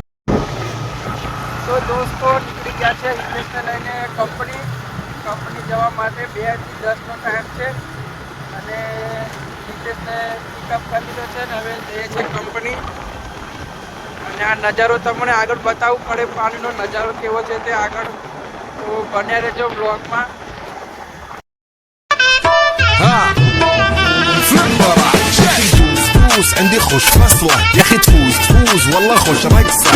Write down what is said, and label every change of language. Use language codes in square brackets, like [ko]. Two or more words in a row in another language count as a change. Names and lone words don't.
[gu] તો દોસ્તો નીકળી ગયા છે હિતેશને લઈને કંપની જવા માટે. 2 થી 10નો ટાઈમ છે, અને હિતેશને પિકઅપ કરી લીધો છે ને હવે જઈએ છે કંપની. અને આ નજારો તમને આગળ બતાવવું પડે, પાણીનો નજારો કેવો છે તે આગળ. તો બન્યા રહેજો બ્લોગમાં. [ar] تفوز عندي خش فصلة يا اخي تفوز والله خش رقصة.